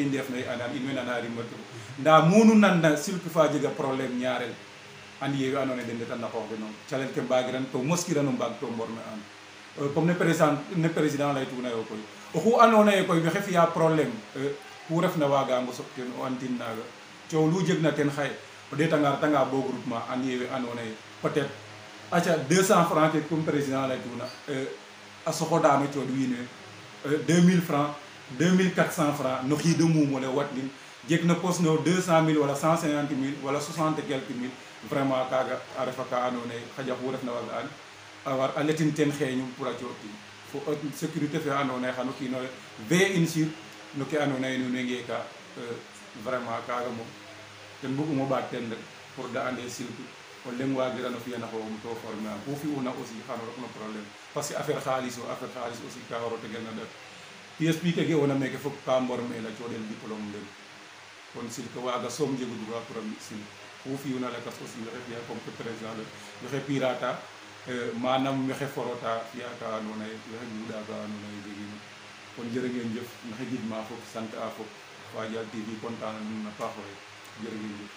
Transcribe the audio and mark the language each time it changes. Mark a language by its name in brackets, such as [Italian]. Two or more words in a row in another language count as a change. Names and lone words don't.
[Serer] ndef naye andan in way nana rimatu nda munu nanna silk fa jega problème ñaarel andi ye we ando naye den ndetan na qoox den o calel ke mbagiran to moskirano mbaag to mborme an comme ne président leytuna yo koy oxu ando naye koy waxe fiya problème ku refna wagango soɓ ten o antin naga coow lu jeg na ten xaye o ɗetanga retanga bo groupement an yewe ando naye [French] peut être [Serer] aca 200 francs ke comme président leytuna a soxodano cooɗ wiin we 2000 francs 2400 francs no xiido mumole watnin jeg na pos no 200 000 wala 150 000 wala 60 [French] et quelques mille vraiment [Serer] kaga a refa ka ando naye xaƴa xu refna waga an a war a letin ten xeeñum pour a cooɗtin fo sécurité fe ando naye xano kiino veille in sur no ke ando naye nuun way ngeeka vraiment kaga moom ten bug'umo ɓaat ten rek [French] pour de [Serer] ande silk o leŋ wagirano fiyana xoxum to former a ku fi'una aussi xano rok no problème [French] parce que affaire [Serer] xaalis aussi ka waro tegel na ɗat PSP ke ge'ona meke fop ka mbormel a coɗel diplôme den kon silk waga soom jegu droit pour a mbi silk ku fi'una lakas aussi waxe fiya [French] comme que président le [Serer] waxe pirata manam waxe forota fiya ka ando naye waxe guuɗa ka ando naye jegino kon [Wolof] jërë ngeen jëf [Serer] maxey gidma fop sant a fop Fadiane TV content na nuun a paax [Wolof] waay jërë ngeen jëf